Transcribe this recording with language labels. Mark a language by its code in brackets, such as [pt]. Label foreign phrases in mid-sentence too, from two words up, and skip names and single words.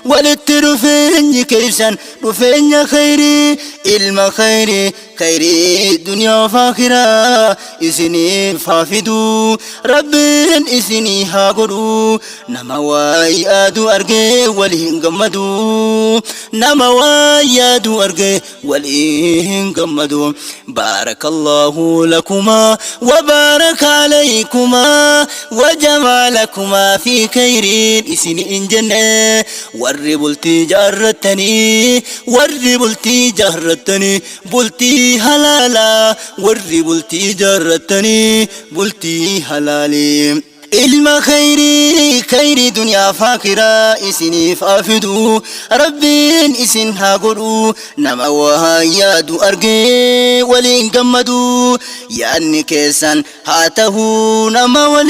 [om] dhufeenya khairii ilma khairii duniyaa fi akhiraa isiniif haa fidu rabbiin isinii haa godhu nama waa yaadu argee waliin [ar] gammadu بارك الله لكما وبارك عليكما وجمع لكما في خير [om] isiniin jenne warri bultii jaarratanii bultii halala warri bultii jaarratanii bultii halali ilma khairii duniyaa fi akhiraa isiniif afidu rabbiin isin haa godhu nama waa yaadu argee waliin gammadu yaadni keessan haa ta'u nama